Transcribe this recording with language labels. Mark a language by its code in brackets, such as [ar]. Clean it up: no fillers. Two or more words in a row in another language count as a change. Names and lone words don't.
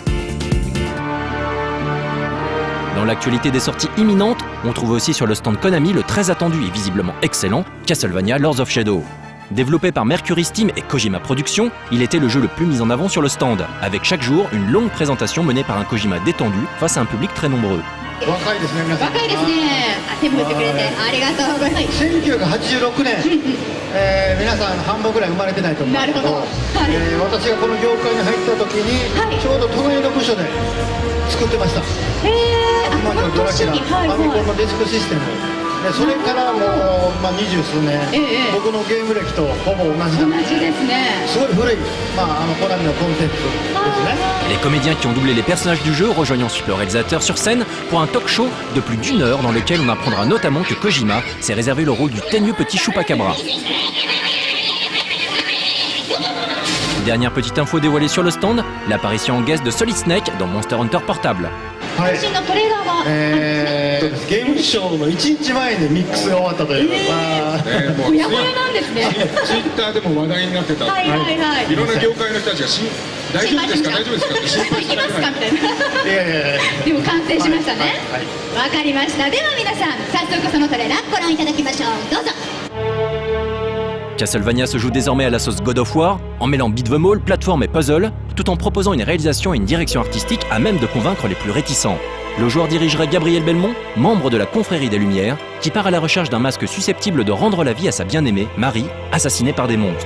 [fr] Dans l'actualité des sorties imminentes, on trouve aussi sur le stand Konami le très attendu et visiblement excellent Castlevania Lords of Shadow. Développé par Mercury Steam et Kojima Productions, il était le jeu le plus mis en avant sur le stand, avec chaque jour une longue présentation menée par un Kojima détendu face à un public très nombreux. [ja] 若いですね、皆さん。若いですね。手も振ってくれてありがとうございます。1986年、皆さん半分ぐらい生まれてないと思うんですけど、私がこの業界に入った時に、ちょうど隣の部署で作ってました。今のドラキュラ、ファミコンのディスクシステム。それからもう20数年、僕のゲーム歴とほぼ同じですね。すごい古い、コナミのコンテンツですね。 [fr] Les comédiens qui ont doublé les personnages du jeu rejoignent ensuite le réalisateur sur scène pour un [en] talk show [fr] de plus d'1 heure dans lequel on apprendra notamment que Kojima s'est réservé le rôle du teigneux petit Chupacabra. Dernière petite info dévoilée sur le stand, l'apparition en guest de Solid Snake dans Monster Hunter Portable. [ja] はい、ゲームショーの1日前にミックスが終わったというか、ほやほやなんですね。ツイッターでも話題になってた。はいはいはい。いろんな業界の人たちが大丈夫ですか大丈夫ですかって心配してたぐらい。でも完成しましたね。わかりました。では皆さん、早速そのトレーラーご覧いただきましょう。どうぞ。 [fr] Castlevania se joue désormais à la sauce God of War, en mêlant [en] beat'em all, [fr] plateforme et puzzle, tout en proposant une réalisation et une direction artistique à même de convaincre les plus réticents. Le joueur dirigerait Gabriel Belmont, membre de la Confrérie des Lumières, qui part à la recherche d'un masque susceptible de rendre la vie à sa bien-aimée, Marie, assassinée par des monstres.